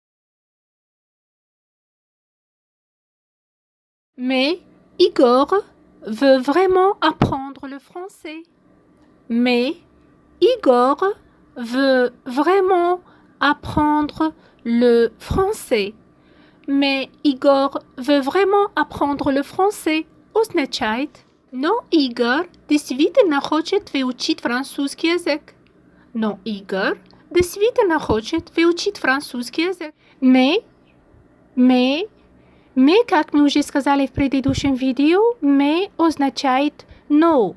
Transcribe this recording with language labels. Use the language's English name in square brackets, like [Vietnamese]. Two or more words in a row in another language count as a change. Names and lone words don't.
[French] Mais Igor veut vraiment apprendre le français. Mais Igor veut vraiment apprendre le français. Mais Igor veut vraiment apprendre le français. [Russian] Означает, но Игорь действительно хочет выучить французский язык. Но Игорь действительно хочет выучить французский язык. Mais, как мы уже сказали в предыдущем видео, mais означает no.